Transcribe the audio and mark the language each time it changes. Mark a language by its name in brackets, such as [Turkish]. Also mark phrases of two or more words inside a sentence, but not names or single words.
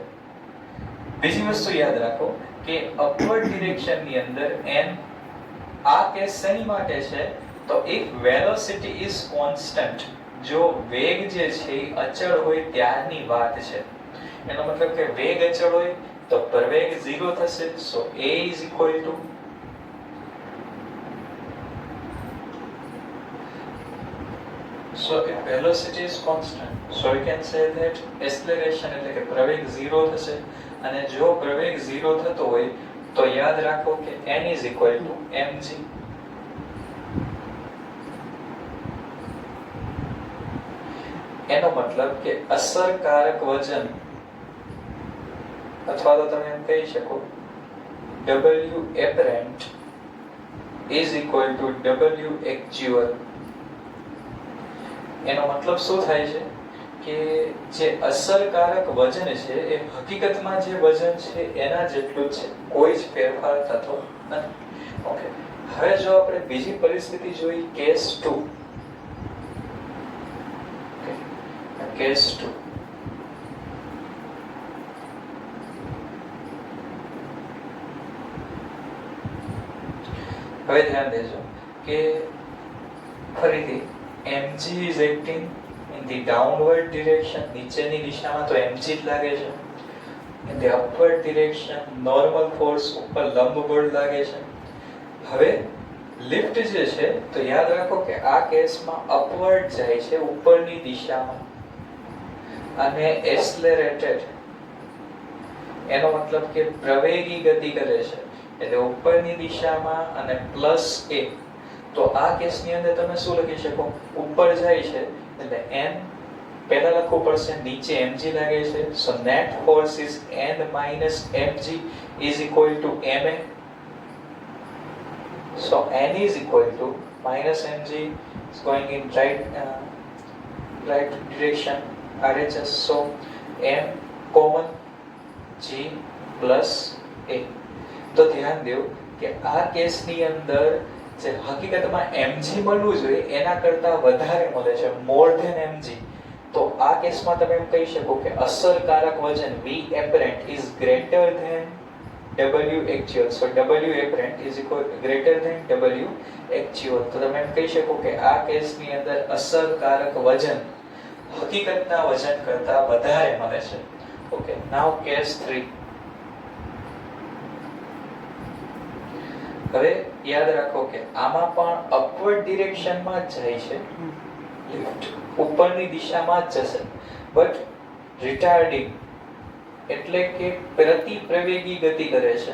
[Gujarati] બીજી વસ્તુ યાદ રાખો કે [English] upward direction [Gujarati] ની અંદર n આ કેસ શેની માટે છે તો એક [English] velocity is constant. [Gujarati] જો વેગ જે છે એ અચળ હોય ત્યારની વાત છે. એનો મતલબ કે વેગ અચળ હોય તો પ્રવેગ 0 થશે. [English] સો a is equal to so if velocity is constant so we can say that acceleration [Gujarati] એટલે કે પ્રવેગ 0 થશે. અને જો પ્રવેગ 0 થતો હોય તો યાદ રાખો કે [English] n is equal to mg. [Gujarati] એનો મતલબ કે અસરકારક વજન અથવા તો તમે એમ કહી શકો [English] W apparent is equal to W actual. [Gujarati] એનો મતલબ શું થાય છે કે જે અસરકારક વજન છે એ હકીકતમાં જે વજન છે એના જેટલું જ છે, કોઈ જ ફેરફાર થતો નથી. ઓકે, હવે જો આપણે બીજી પરિસ્થિતિ જોઈ કેસ 2. કેસ 2 હવે ધ્યાન દેજો કે ફરીથી [English] mg is acting in the downward direction. [Gujarati] નીચેની દિશામાં તો mg જ લાગે છે. [English] in the upward direction normal force [Gujarati] ઉપર લંબ બળ લાગે છે. હવે લિફ્ટ જે છે તો યાદ રાખો કે આ કેસમાં અપવર્ડ જાય છે ઉપરની દિશામાં અને એક્સલરેટેડ એનો મતલબ કે પ્રવેગી ગતિ કરે છે એટલે ઉપરની દિશામાં અને પ્લસ a. તો આ કેસની અંદર તમે શું લખી શકો ઉપર જાય છે એટલે n પહેલા લખવું પડશે, નીચે mg લાગે છે. [English] so net force is n minus mg is equal to ma. So n is equal to minus mg is going in right right direction RHS. So M common G plus A. [Gujarati] તો ધ્યાન દો કે આ કેસની અંદર જે હકીકતમાં mg મળવું જોઈએ એના કરતા વધારે મળે છે, [English] more than mg. [Gujarati] તો આ કેસમાં તમે એમ કહી શકો કે અસરકારક વજન [English] V apparent is greater than W actual. So W apparent is equal greater than W actual. [Gujarati] તો તમે એમ કહી શકો કે આ કેસની અંદર અસરકારક વજન હકીકતના વજન કરતા વધારે મળે છે. [English] okay, now case 3. [Gujarati] હવે યાદ રાખો કે આમાં પણ અપવર્ડ ડિરેક્શનમાં જ જાય છે, લિફ્ટ ઉપરની દિશામાં જ જશે, [English] but retarding [Gujarati] એટલે કે પ્રતિપ્રવેગી ગતિ કરે છે.